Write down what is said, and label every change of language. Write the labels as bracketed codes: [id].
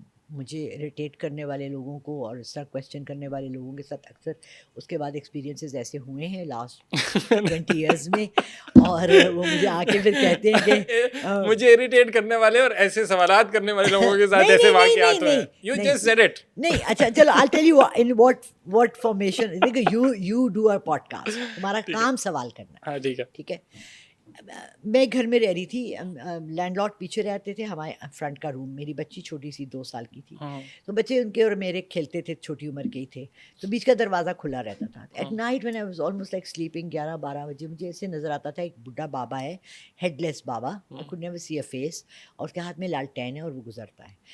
[ur] مجھے اریٹیٹ کرنے والے لوگوں کو اور اس طرح کویسچن کرنے والے لوگوں کے ساتھ اکثر اس کے بعد ایکسپیرینسز ایسے ہوئے ہیں لاسٹ 20 ایئرس میں, اور وہ مجھے آ کے پھر کہتے ہیں کہ مجھے اریٹیٹ کرنے والے اور ایسے سوالات کرنے والے لوگوں کے ساتھ ایسے واقعات ہوئے ہیں. [en] You just said it. [ur] نہیں, اچھا چلو [en] I'll tell you in what formation. You do a podcast. [ur] تمہارا کام سوال کرنا. ہاں ٹھیک ہے. میں گھر میں رہ رہی تھی, لینڈ لارڈ پیچھے رہتے تھے, ہمارے فرنٹ کا روم, میری بچی چھوٹی سی 2 سال کی تھی, تو بچے ان کے اور میرے کھیلتے تھے, چھوٹی عمر کے ہی تھے, تو بیچ کا دروازہ کھلا رہتا تھا. At night [en] when I was almost like sleeping [ur] 11-12 بجے مجھے ایسے نظر آتا تھا ایک بڈھا بابا ہے, ہیڈ لیس بابا, [en] I could never see a face, [ur] اور اس کے ہاتھ میں لالٹین ہے اور وہ گزرتا ہے.